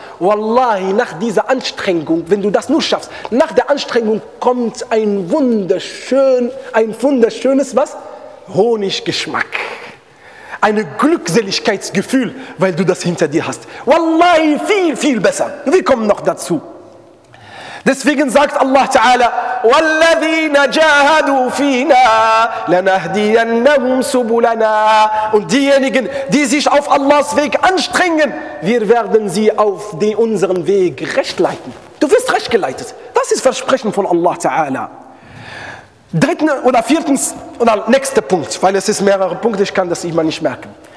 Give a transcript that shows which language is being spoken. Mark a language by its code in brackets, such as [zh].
[de] Wallahi, nach dieser Anstrengung, wenn du das nur schaffst, nach der Anstrengung kommt ein wunderschönes, was? Honiggeschmack. Ein Glückseligkeitsgefühl, weil du das hinter dir hast. Wallahi, viel, viel besser. Wir kommen noch dazu. Deswegen sagt Allah Ta'ala, [ar] وَالَّذِينَ جَاهَدُوا فِينَا لَنَهْدِيَنَّهُمْ سُبُلَنَا. [de] Und diejenigen, die sich auf Allahs Weg anstrengen, wir werden sie auf unseren Weg recht leiten. Du wirst recht geleitet. Das ist Versprechen von Allah Ta'ala. Drittens oder viertens, oder nächster Punkt, weil es ist mehrere Punkte, ich kann das immer nicht merken.